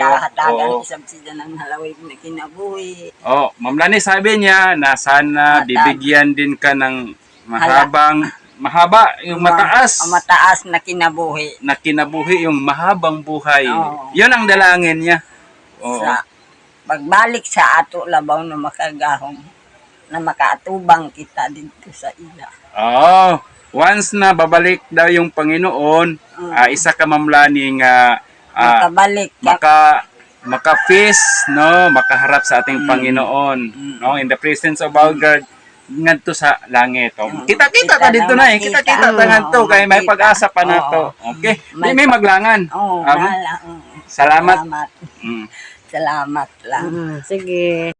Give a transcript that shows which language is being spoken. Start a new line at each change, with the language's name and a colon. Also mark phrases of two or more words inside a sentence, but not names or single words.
Cebuano: Tahatagan isab siya ng halawig na kinabuhi.
Filipino: Ma'am Lani sabi niya na sana bibigyan din ka ng mahaba, yung mataas. Mataas na kinabuhi. Na kinabuhi, yung mahabang buhay. Oo. Yun ang dalangin niya. Oo.
Cebuano: Sa pagbalik sa ato labaw na makagahom na makaatubang kita dito sa ila.
Filipino: Once na babalik daw yung Panginoon,
Cebuano: isa ka
Filipino: Ma'am Lani nga
Cebuano: Makabalik
Filipino: maka-face, no, makaharap sa ating Panginoon,
English: no, in the presence of our God
Cebuano: ngadto sa langit. Kita-kita ta dito na kita-kita ta ngadto kay may pag-asa pa nato. Okay? May maglangan. Oo, Salamat. Salamat lang. Sige.